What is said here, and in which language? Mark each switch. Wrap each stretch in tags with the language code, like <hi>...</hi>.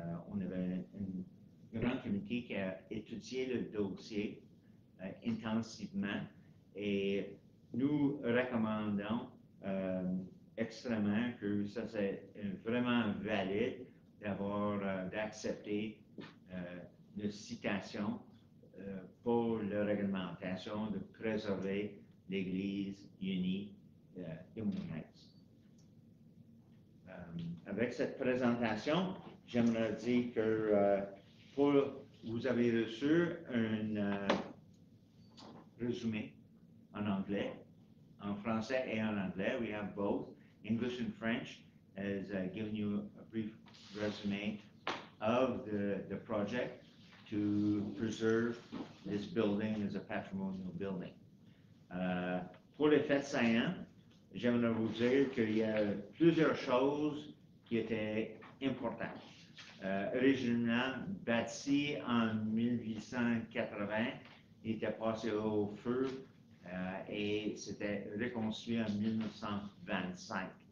<fr>On avait un grand comité qui a étudié le dossier intensivement et nous recommandons extrêmement que ça c'est vraiment valide d'accepter une citation pour la réglementation de préserver l'Église unie de Morin-Heights. Avec cette présentation, j'aimerais dire que vous avez reçu un résumé en anglais, en français et en anglais.</fr> <en>We have both. English and French has given you a brief resume of the project to preserve this building as a patrimonial building.</en> <fr>Pour les faits saillants, j'aimerais vous dire qu'il y a plusieurs choses qui étaient importantes. Originellement bâti en 1880, il était passé au feu et c'était reconstruit en 1925.</fr>